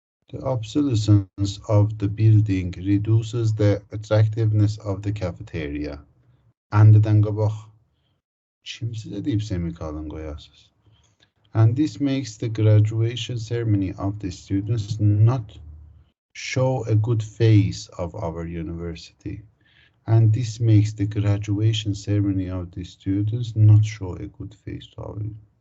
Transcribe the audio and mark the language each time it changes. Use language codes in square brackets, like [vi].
[en] The obsolescence of the building reduces the attractiveness of the cafeteria. [az] And-dən qabaq kim sizə deyib semikolon qoyasınız? [en] And this makes the graduation ceremony of the students not show a good face of our university. And this makes the graduation ceremony of the students not show a good face to our university.